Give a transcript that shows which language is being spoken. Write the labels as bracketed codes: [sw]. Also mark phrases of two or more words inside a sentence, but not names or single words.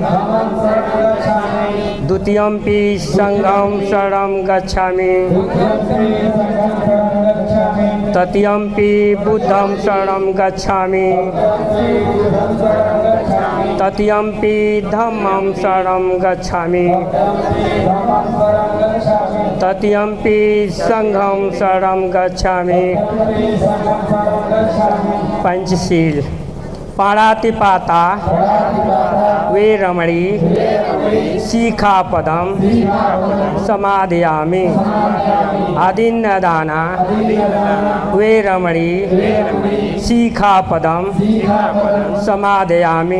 [pi] द्वितीयंपि संघं शरणं गच्छामि तृतीयंपि बुद्धं शरणं गच्छामि तृतीयंपि धम्मं शरणं गच्छामि तृतीयंपि संघं शरणं गच्छामि। पंचशील। पाणातिपाता वेरमणि शिखापदं समादयामि। आदिन्नदाना वेरमणि शिखापदं समादयामि।